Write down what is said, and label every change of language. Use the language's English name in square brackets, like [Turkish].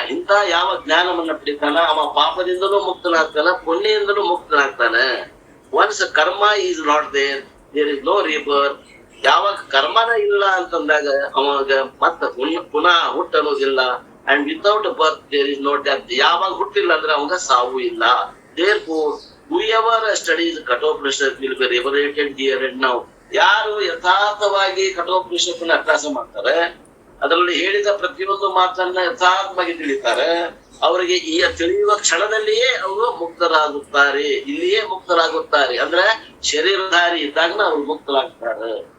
[Kannada] ಇಂಥ ಯಾವ ಜ್ಞಾನವನ್ನ ಪಡಿತಾನ ಅವ ಪಾಪದಿಂದಲೂ ಮುಕ್ತನಾಗ್ತಾನ, ಪುಣ್ಯದಿಂದಲೂ ಮುಕ್ತನಾಗ್ತಾನ. [English] Once karma is not there is no rebirth. [Kannada] ಯಾವಾಗ ಕರ್ಮನ ಇಲ್ಲ ಅಂತಂದಾಗ ಅವಾಗ ಮತ್ತೆ ಪುನಃ ಹುಟ್ಟನ್ನೋದಿಲ್ಲ. [English] And without birth there is no death. [Kannada] ಯಾವಾಗ ಹುಟ್ಟಿಲ್ಲ ಅಂದ್ರೆ ಅವಾಗ ಸಾವು ಇಲ್ಲ. [English] Therefore, whoever studies Kathopanishad will be liberated here and now. [Kannada] ಯಾರು ಯಥಾರ್ಥವಾಗಿ ಕಠೋಪನಿಷತ್ತನ್ನ ಅಭ್ಯಾಸ ಮಾಡ್ತಾರೆ, ಅದರಲ್ಲಿ ಹೇಳಿದ ಪ್ರತಿಯೊಂದು ಮಾತನ್ನ ಯಥಾರ್ಥವಾಗಿ ತಿಳಿತಾರೆ, ಅವರಿಗೆ ಈ ತಿಳಿಯುವ ಕ್ಷಣದಲ್ಲಿಯೇ ಅವರು ಮುಕ್ತರಾಗುತ್ತಾರೆ. ಇಲ್ಲಿಯೇ ಮುಕ್ತರಾಗುತ್ತಾರೆ ಅಂದ್ರೆ ಶರೀರಧಾರಿ ಇದ್ದಾಗ ಅವರು ಮುಕ್ತರಾಗ್ತಾರೆ.